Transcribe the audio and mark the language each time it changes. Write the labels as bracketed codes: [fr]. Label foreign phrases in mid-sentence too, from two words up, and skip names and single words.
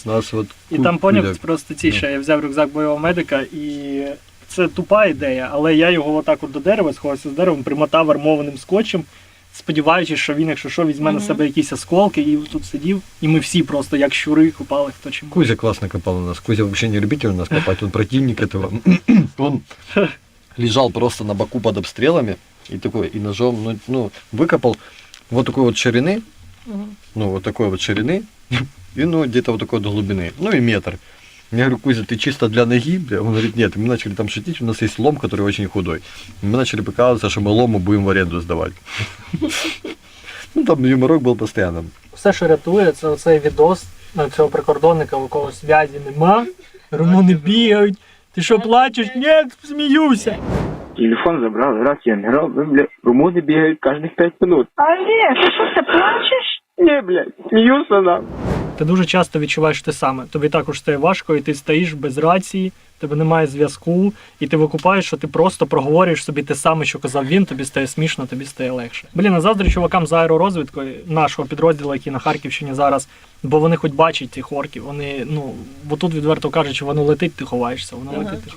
[uk] І там поняв, просто ще я взяв рюкзак бойового медика, і це тупа ідея, але я його отак от до дерева, сховався з деревом, примотав армованим скотчем, сподіваючись, що він, якщо що, візьме на себе якісь осколки, і тут сидів, і ми всі просто як щури копали, хто чим. [ru] Кузя классно копал у нас. Кузя вообще не любитель у нас копать, он противник этого. Он лежал просто на боку под обстрелами и такой, и ножом, выкопал вот такой вот ширины, вот такой вот ширины, и где-то вот такой вот глубины, и метр. Я говорю, Кузя, ты чисто для ноги? Он говорит, нет. Мы начали там шутить, у нас есть лом, который очень худой. Мы начали прикалываться, что мы лому будем в аренду сдавать. Там юморок был постоянно. [uk] Все, що рятує, це оцей відос цього прикордонника, у кого зв'язі нема, румуни бігають. Ти що, плачеш? Ні, сміюся. [ru] Телефон забрал, раз я набрал, румуны бегают каждых 5 минут. [uk] Олег, ти що, ти плачеш? [ru] Не, блядь, смеются нам. [uk] Ти дуже часто відчуваєш те саме. Тобі також стає важко, і ти стоїш без рації, тебе немає зв'язку, і ти викупаєш, що ти просто проговорюєш собі те саме, що казав він, тобі стає смішно, тобі стає легше. Блін, а заздрю чувакам з аеророзвідкою нашого підрозділу, який на Харківщині зараз, бо вони хоч бачать цих орків, вони, бо тут відверто кажуть, воно летить, ти ховаєшся, воно летить, ти